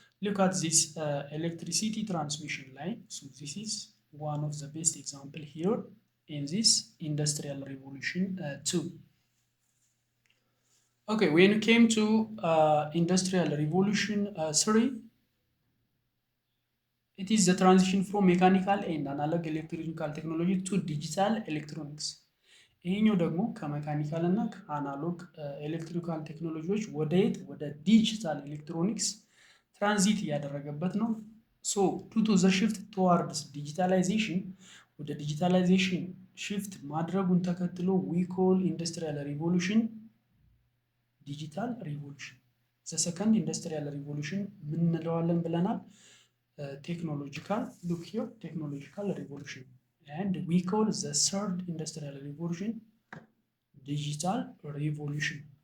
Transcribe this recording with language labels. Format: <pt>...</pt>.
<en>Look at this electricity transmission line. So this is one of the best example here in this Industrial Revolution 2. Okay, when it came to Industrial Revolution 3, it is the transition from mechanical and analog electrical technology to digital electronics.</en> <am>ይሄኛው ደግሞ ከሜካኒካል እና ከአናሎግ ኤሌክትሪካል ቴክኖሎጂዎች ወደ ዲጂታል ኤሌክትሮኒክስ ትራንዚት እያደረገበት ነው።</am> <en>ሶ ዱ ቱ ዘ ሽፍት ቱዋርድስ ዲጂታላይዜሽን</en> <am>ወደ ዲጂታላይዜሽን ሽፍት ማድረጉን ተከትሎ</am> <en>ዊ ኮል ኢንዱስትሪያል ሪቮሉሽን ዲጂታል ሪቮሉሽን። ዘ ሰከንድ ኢንዱስትሪያል ሪቮሉሽን</en> <am>ምን እንለዋለን ብለናል?</am> <en>ቴክኖሎጂካል ሉክ ሂር ቴክኖሎጂካል ሪቮሉሽን and we call the third industrial revolution digital revolution.</en>